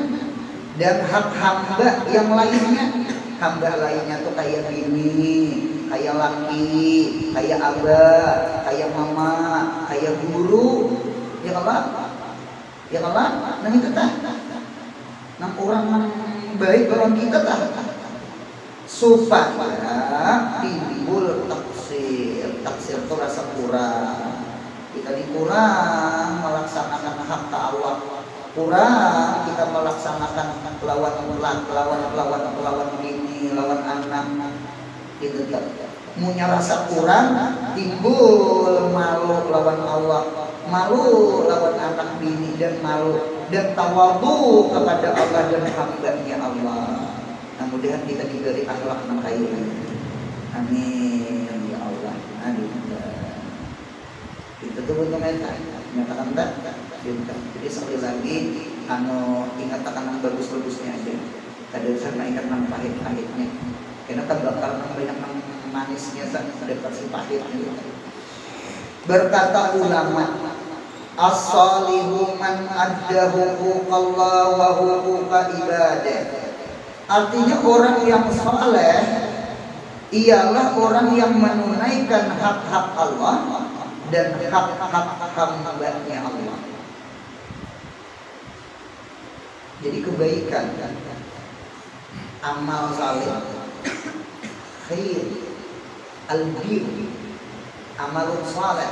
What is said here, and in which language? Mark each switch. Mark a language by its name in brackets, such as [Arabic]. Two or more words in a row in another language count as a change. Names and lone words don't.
[Banjar] Dan hak hamba yang lainnya, hamba lainnya tuh kayak bini, kayak laki, kayak abah, kayak mama, kayak guru, ya Allah, ya Allah. Nah itu tak, nah orang baik orang kita tak, supaya timbul taksir itu rasa kurang. [Indonesian] Kita dikurang melaksanakan hak Allah, [Banjar] kurang kita melaksanakan lawan bini, lawan anak, itu tak. Punya rasa kurang, timbul malu lawan Allah, malu lawan anak bini, [Indonesian] dan malu dan tawadu kepada Allah dan hamba-Nya Allah. Nah, mudah-mudahan kita diberi akhlak yang khair. [Arabic] Amin ya Allah. Amin. [Indonesian] Kita tuh untuk menyatakan tak. Jadi sekali lagi ingatkan yang bagus-bagusnya aja. Kadang saya ingat yang pahit-pahitnya. Karena kan bakal banyak yang manisnya ada versi pahitnya. Berkata ulama, [Arabic] as-salihu man adda huquqallah wa huquqa ibadah. [Indonesian] Artinya orang yang saleh ialah orang yang menunaikan hak-hak Allah dan hak-hak hamba-Nya Allah. Jadi kebaikan, amal saleh, khair, al-bir, [Arabic] amalun saleh.